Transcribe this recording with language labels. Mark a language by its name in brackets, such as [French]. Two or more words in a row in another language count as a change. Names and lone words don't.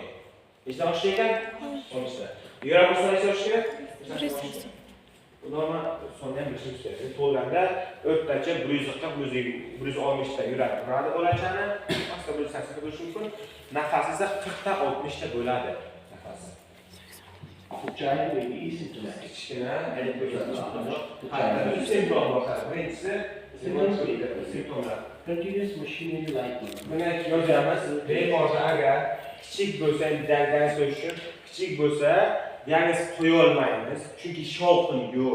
[Uzbek] Nechdan oshishi ekan? 60 ta. Yurak soni oshishi kerak? Normal sondan bilishimiz kerak. Tug'ilganda o'rtacha 140-160 ta yurak uradi bolachani, pastda 180 ta bo'lishi mumkin. Nafasi esa 40 ta 60 ta bo'ladi. Nafasi. [English] the child may be asymptomatic. [Uzbek] Kichkina simptomlar. Birinchisi simptomlar. [English] Continuous machinery like [Uzbek] Buni yozamiz. Bemorda agar kichik bo'lsa, diagnoz qo'yish uchun kichik bo'lsa, diagnoz qo'ya olmaymiz. Chunki shovqin yo'q.